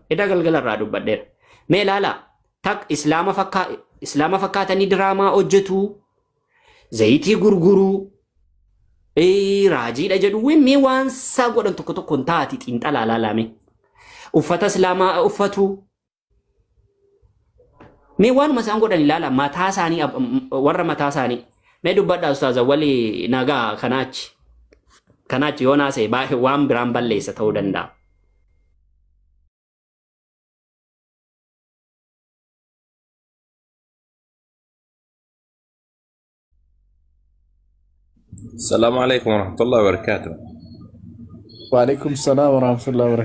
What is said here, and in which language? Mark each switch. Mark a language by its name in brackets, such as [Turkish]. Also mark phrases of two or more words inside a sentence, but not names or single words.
[Oromo] Eda galgala irraa dubbadheera. Mee ilaalaa tak islaama fakkaatanii diraamaa hojjetu, zayitii gurguruu, raajiidha jedhu mee waan isaa godhan tokko tokko hin taati xiinxalaa laalame. Uffata islaamaa uffatu. Mee waanuma isaan godhan ilaala mataa isaanii warra mataa isaanii. Mee dubbadhaa ustaaza walii nagaa kanaachi yoo naasee baay'ee waan biraan balleessa ta'uu danda'a. [Arabic] السلام عليكم ورحمة الله وبركاته. وعليكم السلام ورحمة الله وبركاته.